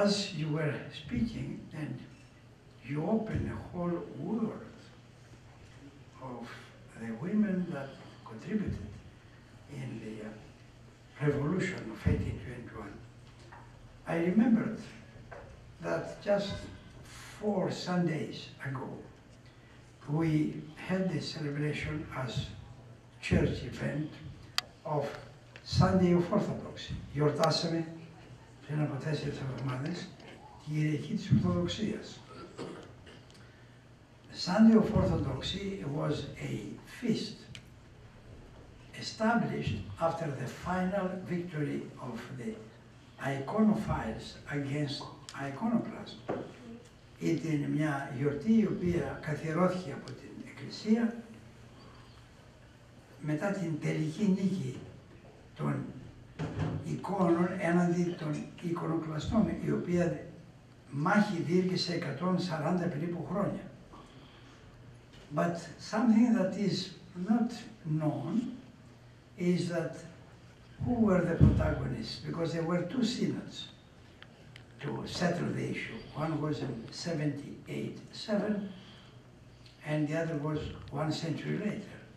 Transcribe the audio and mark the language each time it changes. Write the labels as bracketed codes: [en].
[en] As you were speaking, and you open a whole world of the women that contributed in the revolution of 1821. I remembered that just 4 Sundays ago, we had this celebration as church event of Sunday of Orthodoxy. [el] Γιορτάσαμε πριν από 4 εβδομάδες τη Κυριακή της Ορθοδοξίας. [en] Sunday of Orthodoxy was a feast established after the final victory of the iconophiles against iconoclasm. [el] Ήταν μια γιορτή η οποία καθιερώθηκε από την Εκκλησία μετά την τελική νίκη των εικόνων έναντι των εικονοκλαστών, η οποία μάχη διήρκησε 140 περίπου χρόνια. [en] But something that is not known is that who were the protagonists, because there were 2 synods to settle the issue. One was in 78-7 and the other was 1 century later.